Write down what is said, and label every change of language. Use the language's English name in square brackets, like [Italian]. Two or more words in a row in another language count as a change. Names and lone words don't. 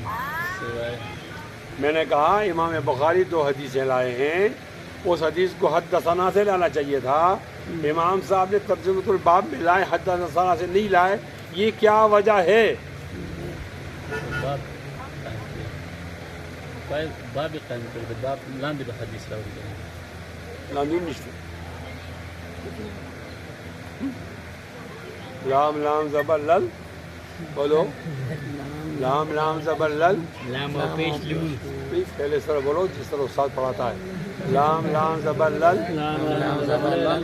[Urdu] میں نے کہا امام بخاری 2 حدیثیں لائے ہیں، اس حدیث کو حدثنا سے لانا چاہیے تھا. امام صاحب نے [Arabic] ترجمۃ الباب [Urdu] میں لائے، حدثنا سے نہیں لائے. یہ کیا وجہ ہے؟ [Pashto] باب قائم کرده باب لاندې به حدیث راوړي. لاندې نشته. [Urdu] لام زبر لل بولو. لام زبر لل لام و پیش لو. پلیز پہلے سر بولو جس طرح استاد پڑھاتا ہے. لام زبر لل لام زبر لل